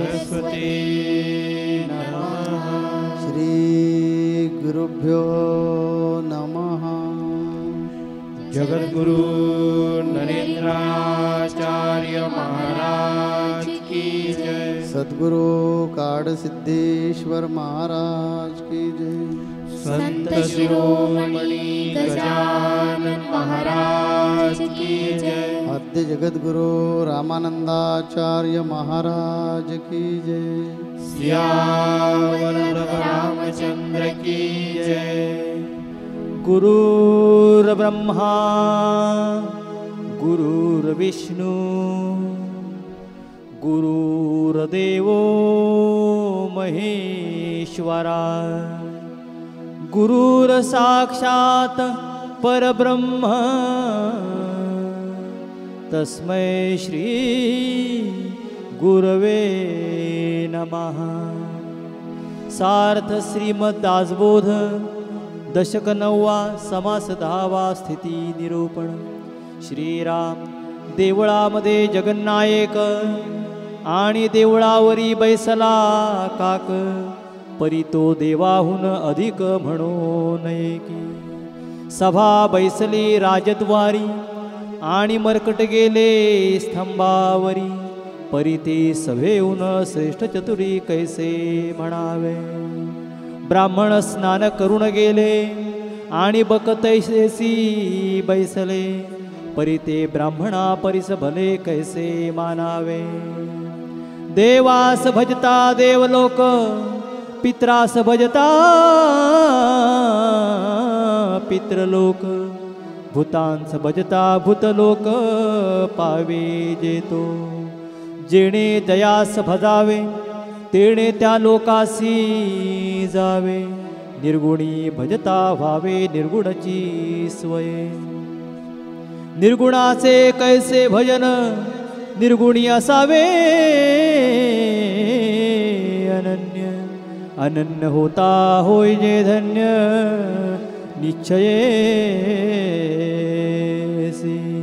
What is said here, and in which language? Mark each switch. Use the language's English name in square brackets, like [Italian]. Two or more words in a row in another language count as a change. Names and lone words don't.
[Sanskrit] सरस्वती नमः। श्री गुरुभ्यो नमः। [Hindi] जगद्गुरु नरेंद्राचार्य महाराज की जय। सद्गुरु काडसिद्धेश्वर महाराज की जय। संत शिरोमणि गजानन महाराज की जय। आद्य जगद्गुरु रामानंदाचार्य महाराज की जय। सियावर रामचंद्र की जय। [Sanskrit] गुरुर्ब्रह्मा गुरुर्विष्णु गुरुर्देवो महेश्वरा गुरुर्साक्षात् परब्रह्म तस्मै श्री गुरवे नमः। [Marathi] सार्थ श्रीमद्दासबोध दशक 9वा समास 10वा स्थिती निरूपण। श्रीराम देवळामध्ये जगन्नायक आणि देवळावरी बैसला काक, परी तो देवाहून अधिक म्हणू नये की। सभा बैसली राजद्वारी आणि मरकट गेले स्तंभावरी, परी ते सभेहून श्रेष्ठ चतुरी कैसे म्हणावे। ब्राह्मण स्नान करून गेले आणि बकतैसी बैसले, परी ते ब्राह्मणा परिस भले कैसे मानावे। देवास भजता देवलोक, पित्रास भजता पित्रलोक, भूतांस भजता भूतलोक पावे जेतो। जेणे जयास भजावे तेणे त्या लोकासी जावे, निर्गुणी भजता व्हावे निर्गुणची स्वय। निर्गुणाचे कैसे भजन निर्गुणी असावे, अनन्य अनन्य होता होय जे धन्य निश्चयेसी।